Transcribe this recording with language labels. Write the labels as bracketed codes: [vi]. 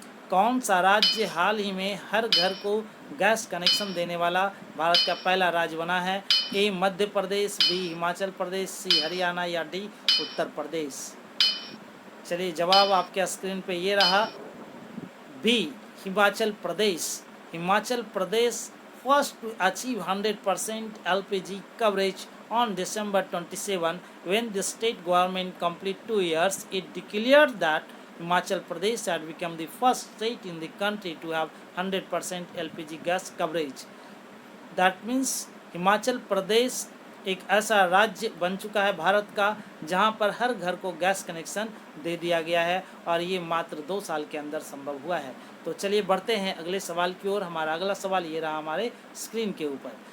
[hi] कौन सा राज्य हाल ही में हर घर को गैस कनेक्शन देने वाला भारत का पहला राज्य बना है? ए मध्य प्रदेश, बी हिमाचल प्रदेश, सी हरियाणा या डी उत्तर प्रदेश। चलिए जवाब आपके स्क्रीन पे ये रहा, B Himachal Pradesh. [en] Himachal Pradesh first to achieve 100% LPG coverage on December 27 when the state government completed 2 years. It declared that Himachal Pradesh had become the first state in the country to have 100% LPG gas coverage. That means [hi] Himachal Pradesh एक ऐसा राज्य बन चुका है भारत का जहां पर हर घर को गैस कनेक्शन दे दिया गया है और ये मात्र 2 साल के अंदर संभव हुआ है। तो चलिए बढ़ते हैं अगले सवाल की ओर। हमारा अगला सवाल ये रहा हमारे स्क्रीन के ऊपर।